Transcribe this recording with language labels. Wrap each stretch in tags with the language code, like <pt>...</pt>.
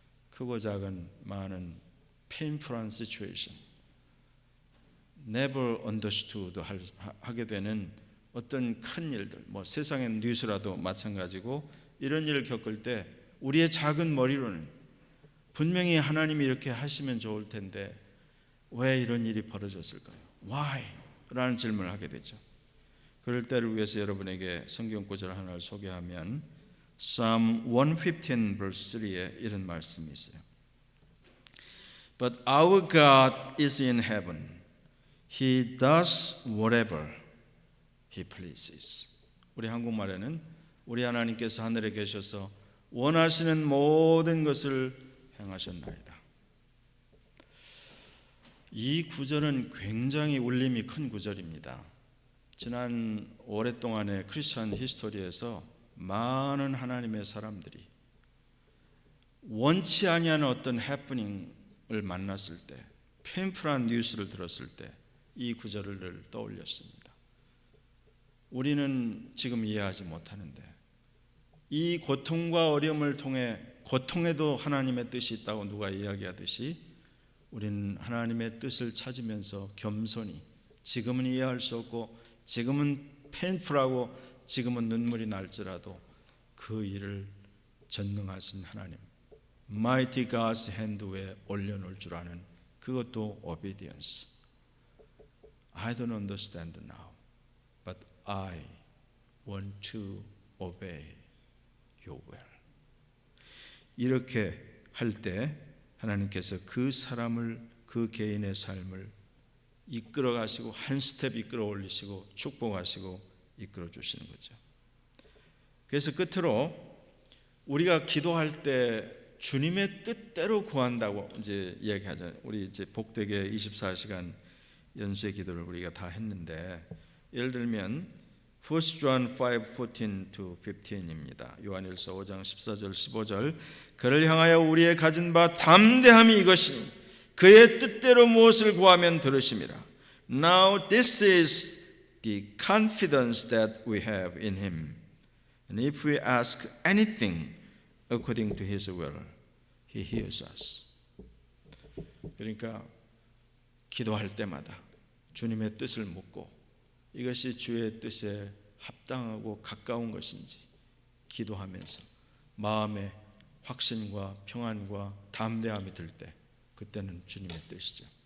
<ko>크고 작은 많은</ko> <en>painful</en> <ko>한</ko> <en>situation, never understood</en> <ko>하게 되는 어떤 큰 일들, 세상의 뉴스라도 마찬가지고, 이런 일을 겪을 때 우리의 작은 머리로는 분명히 하나님이 이렇게 하시면 좋을 텐데 왜 이런 일이 벌어졌을까요?</ko> <en>Why?</en> <ko>라는 질문을 하게 되죠. 그럴 때를 위해서 여러분에게 성경 구절 하나를 소개하면 Psalm 115 verse 3에 이런 말씀이 있어요.</ko> <en>But our God is in heaven. He does whatever He pleases.</en> <ko>우리 한국말에는 우리 하나님께서 하늘에 계셔서 원하시는 모든 것을 행하셨나이다. 이 구절은 굉장히 울림이 큰 구절입니다. 지난 오랫동안의 크리스천 히스토리에서 많은 하나님의 사람들이 원치 아니하는 어떤 해프닝을 만났을 때, 페인풀한 뉴스를 들었을 때 이 구절을 떠올렸습니다. 우리는 지금 이해하지 못하는데 이 고통과 어려움을 통해, 고통에도 하나님의 뜻이 있다고 누가 이야기하듯이, 우리는 하나님의 뜻을 찾으면서 겸손히, 지금은 이해할 수 없고 지금은 페인풀하고 지금은 눈물이 날지라도 그 일을 전능하신 하나님,</ko> <en>Mighty God's hand</en> <ko>위에 올려놓을 줄 아는, 그것도 obedience.</ko> <en>I don't understand now, but I want to obey your will.</en> <ko>이렇게 할 때 하나님께서 그 사람을, 그 개인의 삶을 이끌어 가시고 한 스텝 이끌어 올리시고 축복하시고 이끌어 주시는 거죠. 그래서 끝으로 우리가 기도할 때 주님의 뜻대로 구한다고 이제 이야기하잖아요. 우리 이제 복되게 24시간 연수의 기도를 우리가 다 했는데, 예를 들면 1 John 5:14 to 15입니다. 요한일서 5장 14절 15절. 그를 향하여 우리의 가진 바 담대함이 이것이니 그의 뜻대로 무엇을 구하면 들으심이라.</ko> <en>Now this is the confidence that we have in him. And if we ask anything according to his will, he hears us.</en> <ko>그러니까 기도할 때마다 주님의 뜻을 묻고 이것이 주의 뜻에 합당하고 가까운 것인지 기도하면서 마음에 확신과 평안과 담대함이 들 때, 그때는 주님의 뜻이죠.</ko>